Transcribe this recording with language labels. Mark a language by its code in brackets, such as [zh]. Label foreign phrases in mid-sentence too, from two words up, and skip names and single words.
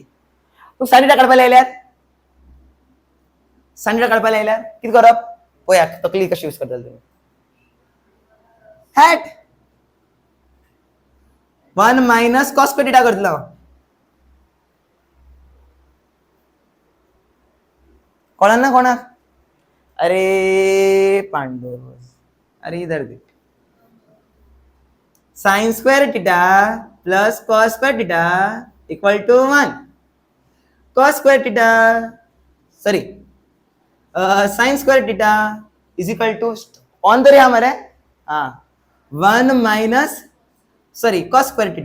[kok] तू [en] sine theta [kok] काढपाक लायल्यार, [en] sine theta [kok] काढपाक लायल्यार कितें करप, पळया तकली कशी यूज करतले तुम्ही. [en] hat 1 minus cos square theta करतलो. [kok] कळना कोणाक, [hi] अरे पांडू, अरे इधर देख, [en] sine square theta plus cos square theta equal to 1. cos square theta sorry sine square theta is equal to on [kok] तरी हा मरे, [en] हाँ 1 minus sorry cos square theta.